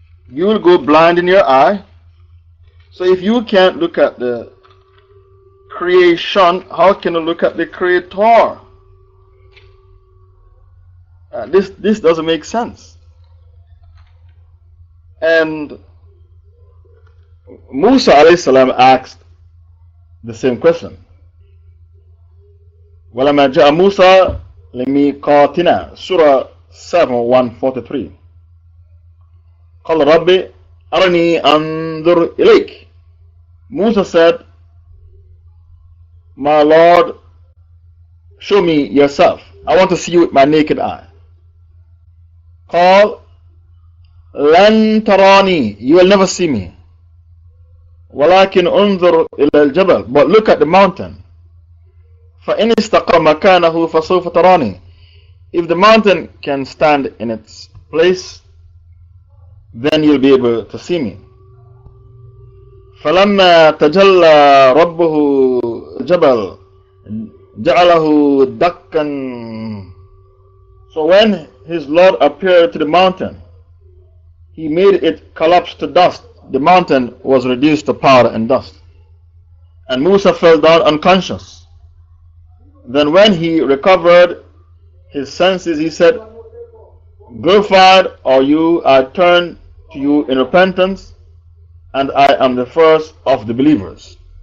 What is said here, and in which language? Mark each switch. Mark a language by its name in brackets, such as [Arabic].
[English] You will go blind in your eye. So if you can't look at the creation, how can you look at the creator? This doesn't make sense. And Musa alayhi salam asked the same question. [Arabic] وَلَمَا جَاءَ مُوسَى لِمِيقَاتِنَا Surah 7:143. قَالَ رَبِّ أَرَنِي أَنظُرْ إِلَيْكَ. [English] Musa said, my Lord, show me yourself. I want to see you with my naked eye. [Arabic] قال لن تراني, [English] you will never see me. [Arabic] ولكن انظر إلى الجبل, [English] but look at the mountain. [Arabic] فإن استقر مكانه فسوف تراني. [English] If the mountain can stand in its place, then you'll be able to see me. [Arabic] فلما تجلى ربه جبل جعله دكا. [English] So when his Lord appeared to the mountain, he made it collapse to dust. The mountain was reduced to powder and dust. And Musa fell down unconscious. Then when he recovered his senses, he said, glorified are you, I turn to you in repentance, and I am the first of the believers.